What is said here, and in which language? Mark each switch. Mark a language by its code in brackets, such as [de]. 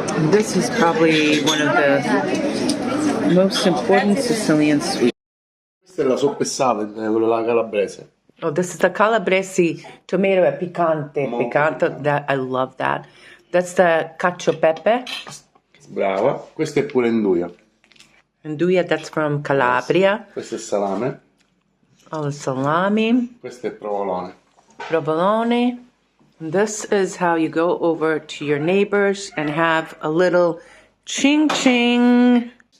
[en] This is probably one of the most important Sicilian sweets. [it] Questa è la soppessata, quella calabrese. [en] Oh, this is the calabrese tomato [it] è picante. [en] Picante, that, I love that. That's the cacio e pepe. [it] Brava. Questa è pure nduja. [en] Nduja, that's from Calabria. [it] Questo è salame. [en] Oh, the salami. [it] Questo è provolone. Provolone. [en] This is how you go over to your neighbors and have a little ching ching.